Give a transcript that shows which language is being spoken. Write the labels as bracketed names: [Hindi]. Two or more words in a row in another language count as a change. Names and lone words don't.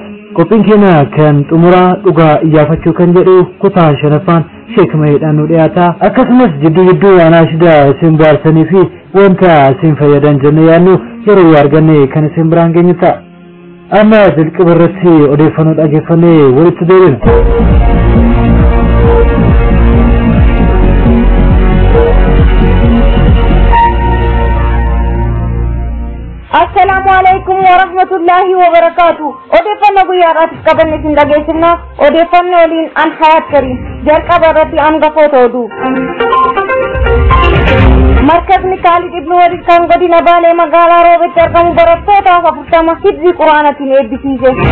[Oromo] Qophiin keenya kan xumuraa dhugaa iyyaafachuu kan jedhu kutaa shanaffaan Sheek Mahiidhaan nu dhiyaata. Akkasumas jidduu anaashida isin baarsanii fi wanta isin fayyadan jennee yaadnu yeroo arganne kan isin biraan geenyu ta'a. Amma jalqaba irratti odeeffannoo dhageeffannee walitti deebina. [Arabic] السلام عليكم ورحمة الله وبركاته. [Oromo] Odeeffannoo guyyaadhaaf qabanne isin dhageessifna. Odeeffannoo waliin an Hayaat Karim. jalqaba irratti hangafoota oduu. Markazni Khalid Ibn Walid kan godina Baalee magaalaa Roobetti argamu barattootaaf 40 hifzii Quraanaatiin eebbisiise.